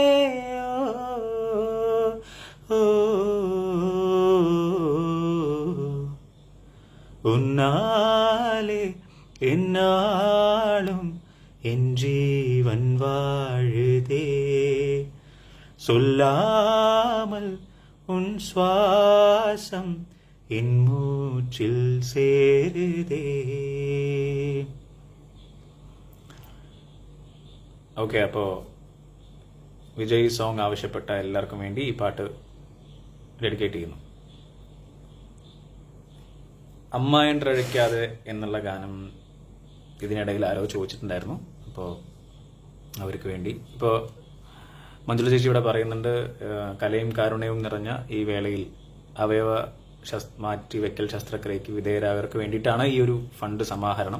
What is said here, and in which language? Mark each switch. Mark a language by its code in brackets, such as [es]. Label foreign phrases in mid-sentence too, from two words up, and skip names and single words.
[ta] உன்னாலே என்னாலும் என் ஜீவன் வாழுதே, சொல்லாமல் உன் சுவாசம் என் மூச்சில் சேருதே. [ml] ഓക്കെ, അപ്പോൾ വിജയ് സോങ് ആവശ്യപ്പെട്ട എല്ലാവർക്കും വേണ്ടി ഈ പാട്ട് ഡെഡിക്കേറ്റ് ചെയ്യുന്നു. അമ്മ என்றழைക്കാതെ എന്നുള്ള ഗാനം ഇതിനിടയിൽ ആരോ ചോദിച്ചിട്ടുണ്ടായിരുന്നു. അപ്പോൾ അവർക്ക് വേണ്ടി ഇപ്പോൾ മഞ്ജുള ചേച്ചി ഇവിടെ പറയുന്നുണ്ട്, കലയും കാരുണ്യവും നിറഞ്ഞ ഈ വേളയിൽ അവയവ മാറ്റിവെക്കൽ ശസ്ത്രക്രിയയ്ക്ക് വിധേയരായവർക്ക് വേണ്ടിയിട്ടാണ് ഈ ഒരു ഫണ്ട് സമാഹരണം.